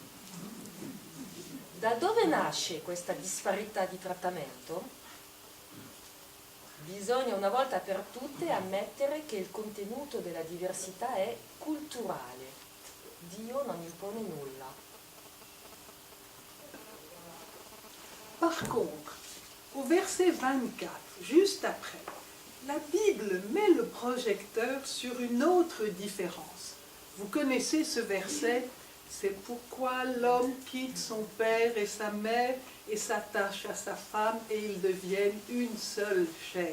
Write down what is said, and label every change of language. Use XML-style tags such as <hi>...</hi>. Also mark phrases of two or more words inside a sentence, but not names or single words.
<it>Da dove nasce questa disparità di trattamento? Bisogna una volta per tutte ammettere che il contenuto della diversità è culturale. Dio non impone nulla.</it> <fr>Par contre, au verset 24, juste après, la Bible met le projecteur sur une autre différence. Vous connaissez ce verset? C'est pourquoi l'homme quitte son père et sa mère et s'attache à sa femme et ils deviennent une seule chair.</fr>